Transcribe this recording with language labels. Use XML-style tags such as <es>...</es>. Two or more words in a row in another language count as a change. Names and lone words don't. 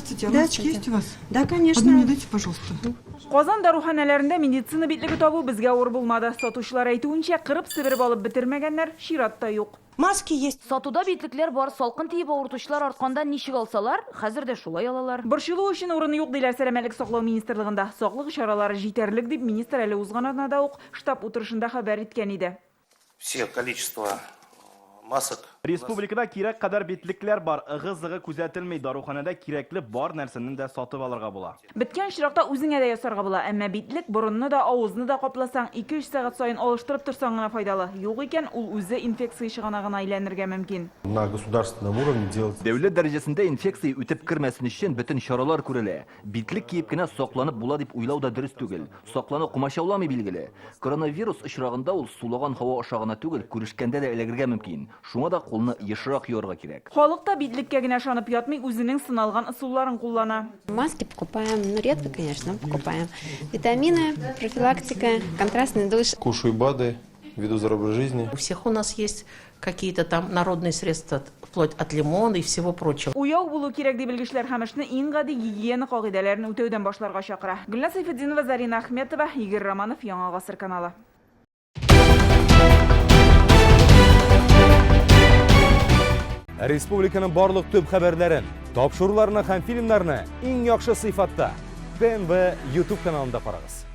<ru>Здравствуйте. А масочки есть у вас? Да, конечно. Одну мне дайте, пожалуйста.</ru> <tt>Qozon даруханаларында медицина битлиги табу безгә авыр булмады. Сатучылар әйтүенчә, кырып сибереп алып бетермәгәннәр чиратта юк.</tt> <ru>Маски есть.</ru> <tt>Сатуда битлекләр бар, салкын тиеп авыртучылар артканда ничек алсалар, хәзер дә шулай алалар. Борчылу өчен урын юк диләр Сәламәтлек саклау министрлыгында. Саклык чаралары җитәрлек дип министр әле узган атнада ук штаб утырышында хәбәр иткән иде.</tt> <ru>Все количество масок.</ru> <tt>Республикада кирәк кадәр битлекләр бар, ыгы-зыгы күзәтелми, даруханада кирәкле бар нәрсәнең дә сатып алырга була. Беткән чиракта үзеңә дә ясарга була, әмма битлек борынны да, авызны да капласаң, 2-3 сәгать саен алыштырып торсаң гына файдалы. Юк икән, ул үзе инфекция чыганагына әйләнергә мөмкин.</tt> <ru>На государственном уровне делать.</ru> <tt>Дәүләт дәрәҗәсендә инфекция үтеп кермәсен өчен бөтен чаралар күрелә. Битлек киеп кенә сакланып була дип уйлау да дөрес түгел. Саклану кумачауламый билгеле. Коронавирус очрагында ул сулаган һава ашагына түгел, күрешкәндә дә эләгергә мөмкин. Шуңа да кулны ешрак юарга кирәк. Халык та битлеккә генә ышанып ятмый, үзенең сыналган ысулларын куллана.</tt> <ru>Маски покупаем, ну редко, конечно, покупаем. Витамины, профилактика, контрастный душ. Кушаю БАДы, веду здоровый жизни. У всех у нас есть какие-то там народные средства, вплоть от лимона и всего прочего.</ru> <tt>Уяу булу кирәк дип белгечләр һәм эшне иң гади гигиена кагыйдәләрен үтәүдән башларга чакыра. Гөлназ Сайфетдинова, Зарина Ахметова, Игорь Романов, Яңа Гасыр каналы. Республиканың барлык төп хәбәрләрен, тапшыруларны һәм фильмнарны иң яхшы сыйфатта ТНВ YouTube каналында карагыз.</tt>